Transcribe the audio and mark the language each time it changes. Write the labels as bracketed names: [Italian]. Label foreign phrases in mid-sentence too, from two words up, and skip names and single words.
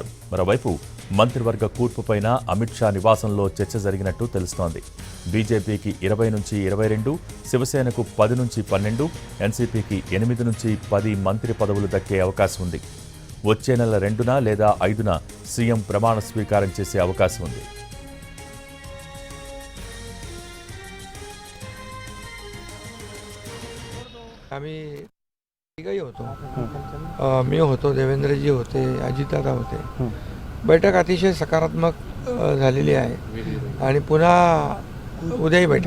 [Telugu] మరోవైపు మంత్రివర్గ కూర్పుపైన అమిత్ షా నివాసంలో చర్చ జరిగినట్టు తెలుస్తోంది. బీజేపీకి 20 నుంచి 22, శివసేనకు 10 నుంచి 12, ఎన్సీపీకి 8 నుంచి 10 మంత్రి పదవులు దక్కే అవకాశం ఉంది. వచ్చే నెల 2న లేదా 5న సీఎం ప్రమాణ స్వీకారం చేసే అవకాశం ఉంది. [Marathi] आम्ही तिघही होतो. मी होतो, देवेंद्रजी होते, अजितदादा होते. बैठक अतिशय सकारात्मक झालेली आहे आणि पुन्हा उद्याही बैठक.